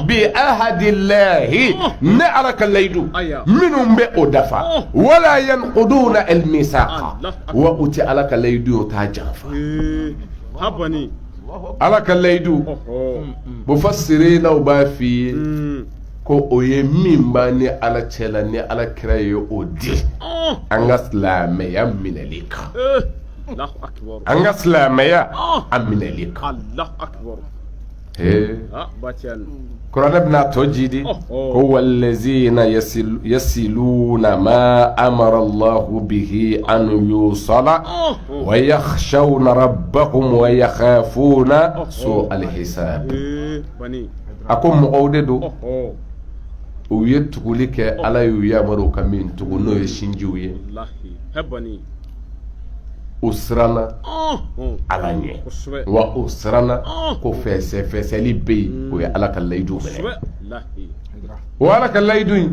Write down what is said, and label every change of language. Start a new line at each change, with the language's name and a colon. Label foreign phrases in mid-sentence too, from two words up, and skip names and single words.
Bambara: ne ala ka layidu minnu bɛ o dafa
Arabic: ولا ينقضون الميثاق
Bambara: wa o tɛ ala ka layidu t'a janfa ala ka layidu mufassirinaw b'a f'i ye ko o ye min b'a ni ala cɛla ni ala kira ye o di an ka silamɛya minɛli kan an ka silamɛya a minɛli kan kuranɛ bɛna tɔ jidi ko
Arabic: والذين يصلون ما أمر الله به أن يوصل ويخشون ربهم ويخافون سوء الحساب
Bambara: a ko mɔgɔw de don u ye tuguli kɛ ala y'u yamaru ka min tugu n'o ye sinjiw ye u siranna ala ɲɛ wa u siranna ko fɛsɛfɛsɛli bɛ yen o ye ala ka layidu minɛ o ala ka layidu in